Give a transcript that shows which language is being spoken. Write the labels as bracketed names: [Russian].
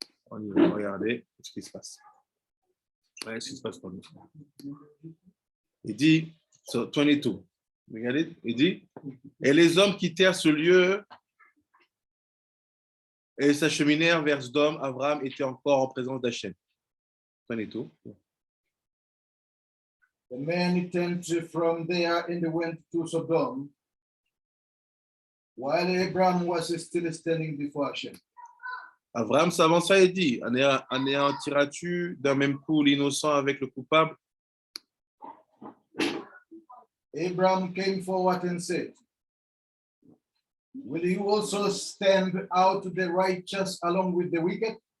[French] On y va regarder ce qui se passe. Ouais, ce qui se passe pour nous. Il dit, so 22. Regardez, il dit, et les hommes quittèrent ce lieu et s'acheminèrent vers Sodome. Abraham était encore en présence d'Hachem. 22. [English] The men turned from there and went to Sodom, while Abraham was still standing before Hashem. [French] Abraham s'avança et dit, anéantiras-tu d'un même coup l'innocent avec le coupable? [English] Abraham came forward and said, will you also stamp out the righteous along with the wicked?